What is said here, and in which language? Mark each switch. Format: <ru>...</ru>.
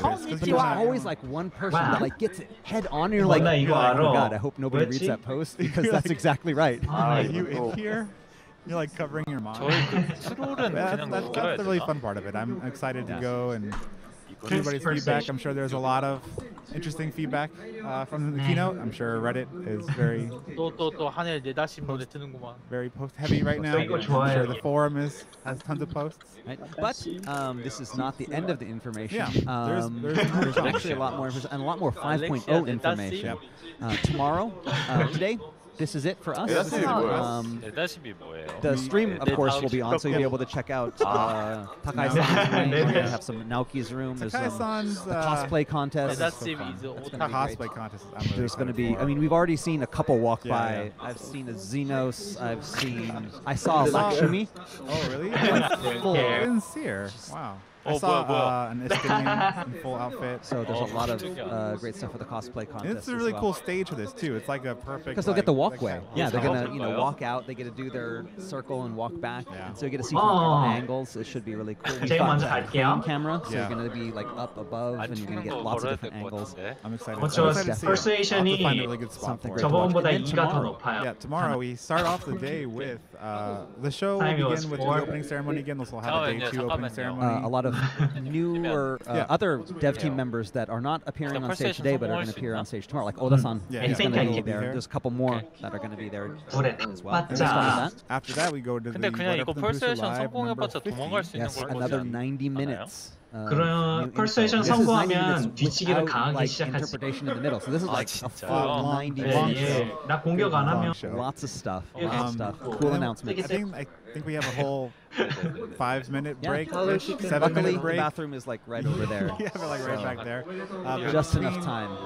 <en>But there's always like one person that like gets it head on, and you're like, oh God, I hope nobody reads that post, because that's exactly right. You in here? You're like covering your mom. That's the really fun part of it. I'm excited to go and everybody's feedback. I'm sure there's a lot of interesting feedback from the keynote. I'm sure Reddit is very</en> <ko>또 하늘 내다신 노래 트는구만.</ko> <en>very post heavy right now. I'm sure the forum has tons of posts. Right. But this is not the end of the information. Yeah, there's actually a lot more information and a lot more 5.0 information. Tomorrow, today, this is it for us. The stream, of course, will be on, so you'll be able to check out Takai-san's room. We're going to have some Naoki's room. There's the cosplay contest. Cosplay contest. There's going to be, I mean, we've already seen a couple walk by. I've seen a Xenos. I saw a Lakshmi. Oh, really? I didn't see her. Wow. I saw an Estonian in full outfit. So there's a lot of great stuff for the cosplay contest. And it's a really cool stage for this too. It's like a perfect. Because they'll get the walkway. Yeah, they're gonna walk out. They get to do their circle and walk back. Yeah. And so you get to see from all angles. It should be really cool. We've got a crane camera, so you're gonna be like up above, and you're gonna get lots of different angles. I'm excited.</en> <ko>퍼스웨이션이 저번보다 2가 더 높아요.</ko> <en>Yeah, tomorrow we start off the day with the show will begin with the opening ceremony again. We'll have a day 2 opening ceremony. A lot of newer other dev team members that are not appearing on stage today but are going to appear on stage tomorrow, like Oda-san. He's going to be there. There's a couple more that are going to be there as well. After that, we go to the Yes, another 90 minutes.</en> <ko>그러면 퍼스웨이션 성공하면 뒤치기를 당하기 시작할 수</ko> <en>interpretation in the middle. So this is like a full 90 minutes.</en> <ko>나 공격 안 하면</ko> <en>Lots of stuff. Cool announcements. I think we have a whole 5-minute break, Luckily, 7-minute break. The bathroom is like right over there. Yeah, we're like right back there. Just enough time.</en>